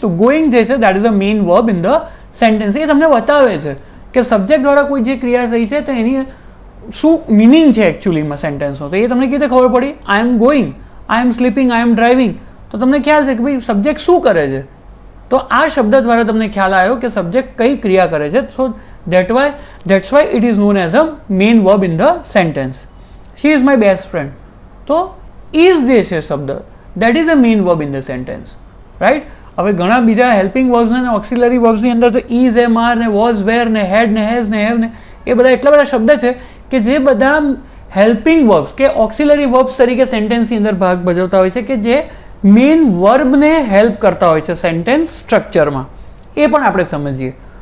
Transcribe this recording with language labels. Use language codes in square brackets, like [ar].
[gu] તો ગોઈંગ જે છે [en] That is a main verb in the sentence. [gu] એ તમને બતાવે છે કે સબ્જેક્ટ દ્વારા કોઈ જે ક્રિયા થઈ છે તો એની શું મિનિંગ છે એકચ્યુઅલીમાં સેન્ટેન્સનો. તો એ તમને કેવી રીતે ખબર પડી? [en] I am going, I am sleeping, I am driving. [gu] તો તમને ખ્યાલ છે કે ભાઈ સબ્જેક્ટ શું કરે છે. તો આ શબ્દ દ્વારા તમને ખ્યાલ આવ્યો કે સબ્જેક્ટ કઈ ક્રિયા કરે છે. [en] So that's why it is known as a main verb in the sentence. She is my best friend. [gu] તો [en] is [gu] જે છે શબ્દ [en] that is a main verb in the sentence, right? [gu] હવે ઘણા બીજા હેલ્પિંગ વર્બ્સ અને ઓક્સિલરી વર્બ્સની અંદર તો is, am, are ને was, were ને had ને has ને have ને એ બધા એટલા બધા શબ્દ છે કે જે બધા હેલ્પિંગ વર્બ્સ કે ઓક્સિલરી વર્બ્સ તરીકે સેન્ટેન્સની અંદર ભાગ ભજવતા હોય છે કે જે મેઇન વર્બને હેલ્પ કરતા હોય છે સેન્ટેન્સ સ્ટ્રક્ચરમાં. એ પણ આપણે સમજીએ.